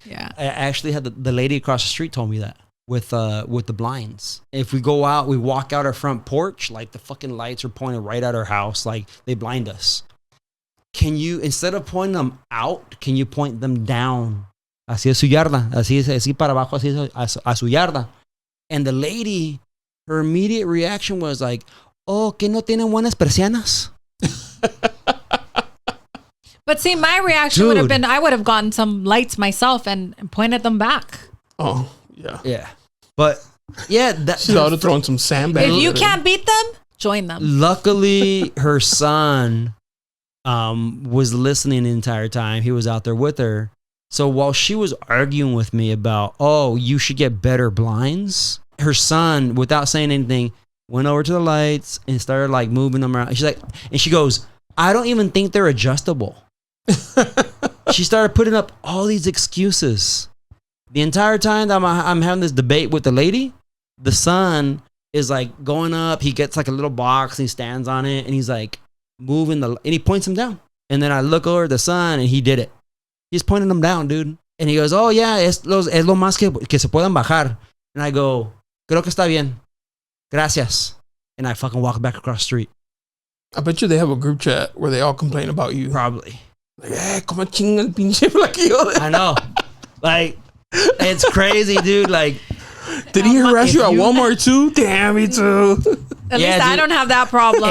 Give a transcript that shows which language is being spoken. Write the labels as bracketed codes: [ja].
[en] yeah. I actually had the lady across the street told me that with the blinds. If we go out, we walk out our front porch, like the fucking lights are pointed right at our house, like they blind us. Can you, instead of pointing them out, can you point them down? [es] Así es su yarda. Así para abajo, así a su yarda. [en] And the lady, her immediate reaction was like, oh, [es] que no tienen buenas persianas? [en] But see, my reaction would have been, I would have gotten some lights myself and pointed them back. Oh, yeah. Yeah. But, yeah. She's ought to throw in some sandbags. If you can't beat them, join them. Luckily, her son was listening the entire time. He was out there with her. So while she was arguing with me about, oh, you should get better blinds, her son, without saying anything, went over to the lights and started like moving them around. She's like, and she goes, I don't even think they're adjustable. She started putting up all these excuses. The entire time that I'm having this debate with the lady, the son is like going up. He gets like a little box and he stands on it and he's like moving and he points him down. And then I look over at the son and he did it. He's pointing them down, dude. And he goes, oh yeah, [es] es lo más que se puedan bajar. [en] And I go, [es] creo que está bien. Gracias. [en] And I fucking walk back across the street. I bet you they have a group chat where they all complain about you. Probably. Like, hey, [es] como chinga el pinche flaquillo. [en] I know. Like, it's crazy, dude. Like, did he harass you at Walmart too? Damn, me too. At least I don't have that problem.